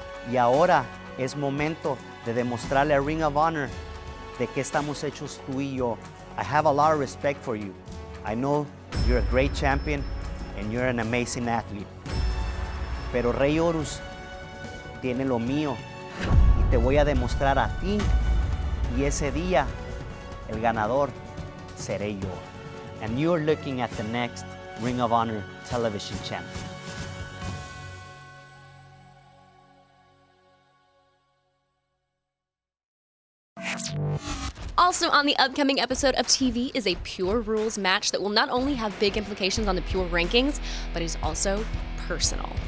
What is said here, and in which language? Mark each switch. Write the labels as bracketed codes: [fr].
[es] Y ahora es momento de demostrarle a Ring of Honor de qué estamos hechos tú y yo. [en] I have a lot of respect for you. I know you're a great champion and you're an amazing athlete. [es] Pero Rey Horus tiene lo mío y te voy a demostrar a ti y ese día el ganador seré yo. [en] And you're looking at the next Ring of Honor television champion. Also on the upcoming episode of TV is a Pure Rules match that will not only have big implications on the Pure rankings, but is also personal.